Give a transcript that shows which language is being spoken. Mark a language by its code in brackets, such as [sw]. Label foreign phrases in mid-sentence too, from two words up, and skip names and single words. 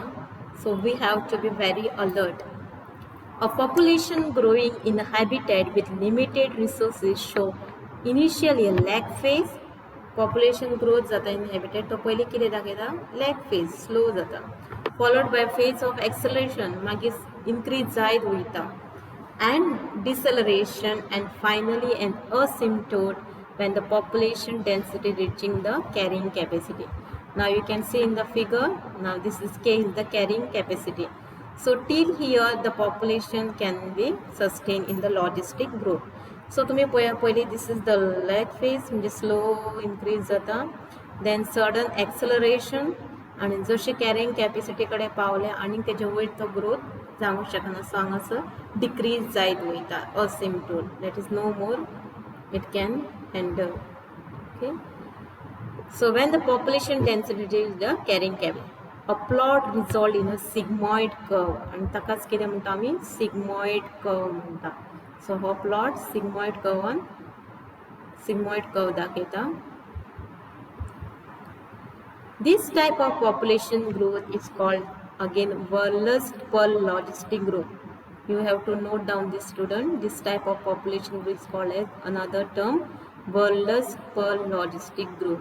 [en] so we have to be very alert. a population growing in a habitat with limited resources show initially a lag phase. population growth जाता in habitat [kok] तो पयलीं कितें दाखयता [en] lag phase slow जाता followed by phase of acceleration [kok] मागीर इनक्रीज जायत वयता. [en] and deceleration, and finally an asymptote when the population density reaching the carrying capacity. Now you can see in the figure, now this is K is the carrying capacity. So till here the population can be sustained in the logistic growth. [kok] So तुम्ही पहिले [en] this is the lag phase [kok] म्हणजे [en] slow increase [kok] जाता, [en] then sudden acceleration [kok] आणि जशी [en] carrying capacity [kok] पावले आणि तेजे वयर तो ग्रोथ जावंक शकना, सो हांगासर डिक्रीज जायत वयता असिम्प्टोट, [en] that is no more it can handle. ओके, so when the population density is the carrying capacity, a plot resolved in a sigmoid curve, [kok] आणि ताकाच कितें म्हणटा आमी [en] sigmoid curve [kok] म्हणटा. सो हो प्लॉट [en] sigmoid curve [kok] दाखयता. [en] This type of population growth is called again Verlust-Pearl logistic growth. You have to note down this, student. This type of population growth is called as another term Verlust-Pearl logistic growth.